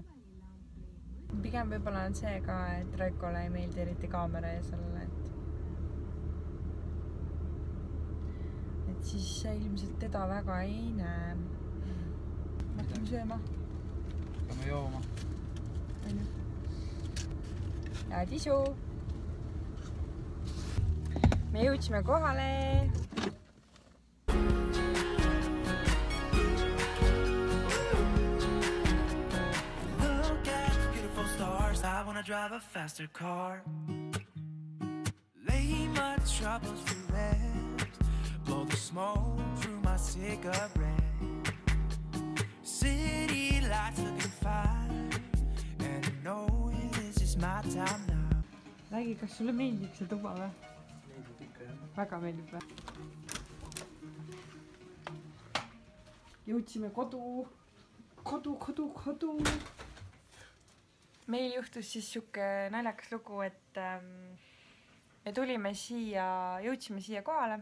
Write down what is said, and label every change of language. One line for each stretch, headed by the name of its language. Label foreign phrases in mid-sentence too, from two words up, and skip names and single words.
Estonian: Pigem võib-olla on see ka, et Raikole ei meeldi eriti kaamera ees olla, et siis ilmselt teda väga ei näe. Me hakkame sööma. Hakkame jooma. Ja tisu! Me jõudsime kohale.
English: Look at the beautiful stars. I wanna drive a faster car. Lay my troubles to rest. Blow the smoke through my cigarette. City lights looking fine. And I know this is my time now.
Estonian: Räägi, kas sulle meeldib see tuba või? Meeldib ikka, jah. Väga meeldib või? Jõudsime kodu. Meil juhtus siis siuke naljakas lugu, et me tulime siia, jõudsime siia kohale.